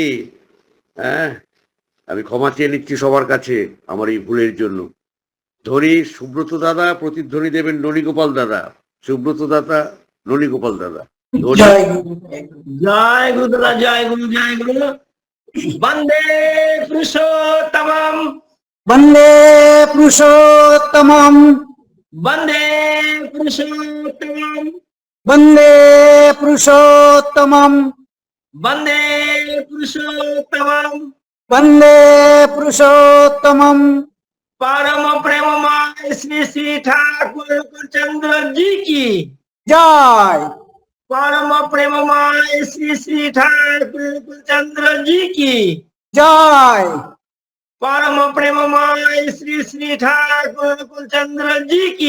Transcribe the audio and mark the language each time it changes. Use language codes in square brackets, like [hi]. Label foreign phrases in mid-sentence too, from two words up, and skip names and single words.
[bn] হ্যাঁ, আমি ক্ষমা চেয়ে নিচ্ছি সবার কাছে আমার এই ভুলের জন্য। ধ্বনি সুব্রত দাদা, প্রতিধ্বনি দেবেন ননীগোপাল দাদা। সুব্রত দাদা, ননীগোপাল দাদা। জয় গুরু, জয় গুরু দাদা, জয় গুরু, জয় গুরু। [sa] বন্দে পুরুষোত্তমম, वन्दे पुरुषोत्तमम् বন্দে পুরুষোত্তমম, वन्दे पुरुषोत्तमम् বন্দে পুরুষোত্তমম। वन्दे पुरुषोत्तमम्। [hi] परम प्रेममय श्री श्री ठाकुर चंद्र जी की जय। परम प्रेममय श्री श्री ठाकुर चंद्र जी की जय। परम प्रेममय श्री श्री ठाकुर कुलचंद्र जी की